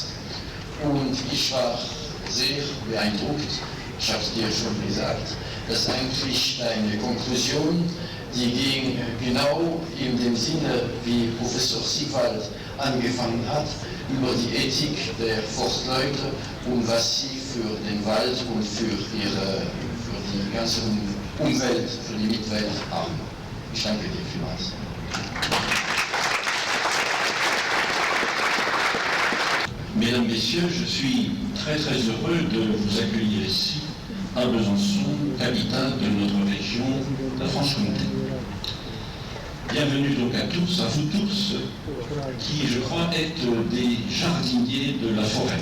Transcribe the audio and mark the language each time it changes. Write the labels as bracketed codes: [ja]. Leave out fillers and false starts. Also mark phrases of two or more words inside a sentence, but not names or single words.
[de] Und ich war sehr beeindruckt, ich habe es dir schon gesagt, dass eigentlich deine Konklusion, die ging genau in dem Sinne, wie Professor Siegwald angefangen hat, über die Ethik der Forstleute und was sie für den Wald und für die ganze Umwelt für die Mitwelt haben. Ich danke dir vielmals. [fr] Mesdames, Messieurs, je suis très heureux de vous accueillir ici, à Besançon, capitale de notre région, la Franche-Comté. Bienvenue donc à tous, à vous tous, qui, je crois, êtes des jardiniers de la forêt.